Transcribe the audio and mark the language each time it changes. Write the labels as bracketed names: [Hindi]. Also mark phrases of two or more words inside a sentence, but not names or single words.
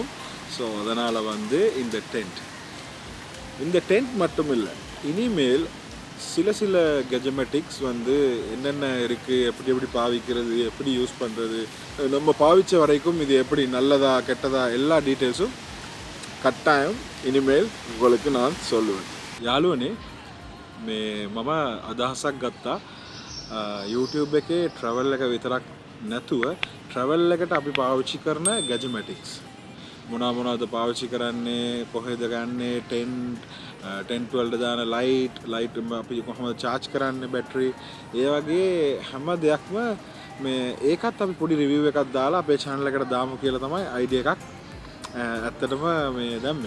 [Tamil] ஸோ அதனால் இந்த டென்ட் மட்டும் இல்லை, இனிமேல் சில கெஜமெட்டிக்ஸ் என்னென்ன இருக்குது, எப்படி எப்படி பாவிக்கிறது, எப்படி யூஸ் பண்ணுறது, நம்ம பாவித்த வரைக்கும் இது எப்படி நல்லதா கெட்டதா எல்லா டீட்டெயில்ஸும் கட்டாயம் இனிமேல் உங்களுக்கு நான் சொல்லுவேன். [Sinhala] යාළුවනේ, මේ මම අදහසක් ගත්තා YouTube එකේ ට්‍රැවල් එක විතරක් නැතුව ට්‍රැවල් එකට අපි පාවිච්චි කරන ගැජමැටික්ස් මොනවද පාවිච්චි කරන්නේ, කොහෙද ගන්නේ, ටෙන්ට් වලට දාන ලයිට් අපි කොහොමද charge කරන්නේ, බැටරි, ඒ වගේ හැම දෙයක්ම මේ ඒකත් අපි පොඩි රිවිව් එකක් දාලා අපේ channel එකට දාමු කියලා තමයි අයිඩියා එකක් ඇත්තටම මේ දැම්මේ.